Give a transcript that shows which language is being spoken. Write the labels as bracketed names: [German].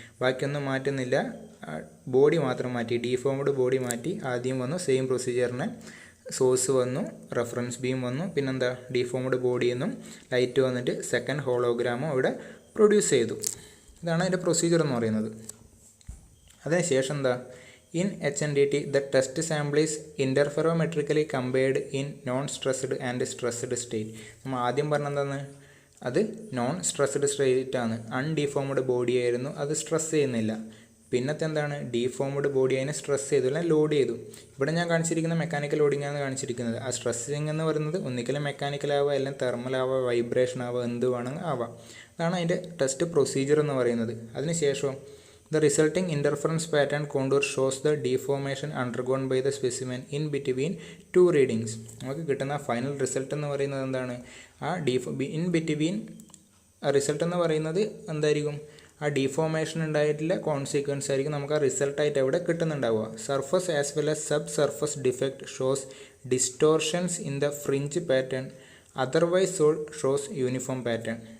[Malayalam] ബാക്കിയൊന്നും മാറ്റുന്നില്ല, ബോഡി മാത്രം മാറ്റി, ഡീഫോംഡ് ബോഡി മാറ്റി. ആദ്യം വന്നു സെയിം പ്രൊസീജിയറിന്, സോഴ്സ് വന്നു, റെഫറൻസ് ബീം വന്നു, പിന്നെന്താ ഡീഫോംഡ് ബോഡി എന്നും ലൈറ്റ് വന്നിട്ട് സെക്കൻഡ് ഹോളോഗ്രാമും ഇവിടെ പ്രൊഡ്യൂസ് ചെയ്തു. ഇതാണ് അതിൻ്റെ പ്രൊസീജിയർ എന്ന് പറയുന്നത്. അതിനുശേഷം എന്താ, [English] In HNDT the test sample is interferometrically compared in non-stressed and stressed state. [Malayalam] നമ്മൾ ആദ്യം പറഞ്ഞെന്താണ്, അത് നോൺ സ്ട്രെസ്ഡ് സ്റ്റേറ്റ് ആണ്. അൺഡിഫോംഡ് ബോഡി ആയിരുന്നു, അത് സ്ട്രെസ് ചെയ്യുന്നില്ല. പിന്നത്തെ എന്താണ്, ഡീഫോംഡ് ബോഡി അതിനെ സ്ട്രെസ് ചെയ്തു, അല്ല ലോഡ് ചെയ്തു. ഇവിടെ ഞാൻ കാണിച്ചിരിക്കുന്ന മെക്കാനിക്കൽ ലോഡിംഗ് ആണ് കാണിച്ചിരിക്കുന്നത്. ആ സ്ട്രെസ്സിങ് എന്ന് പറയുന്നത് ഒന്നിക്കലും മെക്കാനിക്കൽ ആവുക, അല്ലെങ്കിൽ തെർമൽ ആവുക, വൈബ്രേഷൻ ആവുക, എന്ത് വേണമെങ്കിൽ ആവാം. അതാണ് അതിൻ്റെ ടെസ്റ്റ് പ്രൊസീജിയർ എന്ന് പറയുന്നത്. അതിനുശേഷം [English] the resulting interference pattern contour shows the deformation undergone by the specimen in between 2 readings. [Malayalam] നമുക്ക് കിട്ടുന്ന ഫൈനൽ റിസൾട്ട് എന്ന് പറയുന്നത് എന്താണ്, ആ ഇൻ ബിറ്റ്വീൻ റിസൾട്ട് എന്ന് പറയുന്നത് എന്തായിരിക്കും, ആ ഡിഫോർമേഷൻ ഉണ്ടായിട്ടുള്ള കോൺസിക്വൻസ് ആയിരിക്കും നമുക്ക് ആ റിസൾട്ടായിട്ട് അവിടെ കിട്ടുന്നുണ്ടാവുക. [English] Surface as well as sub surface defect shows distortions in the fringe pattern, otherwise shows uniform pattern.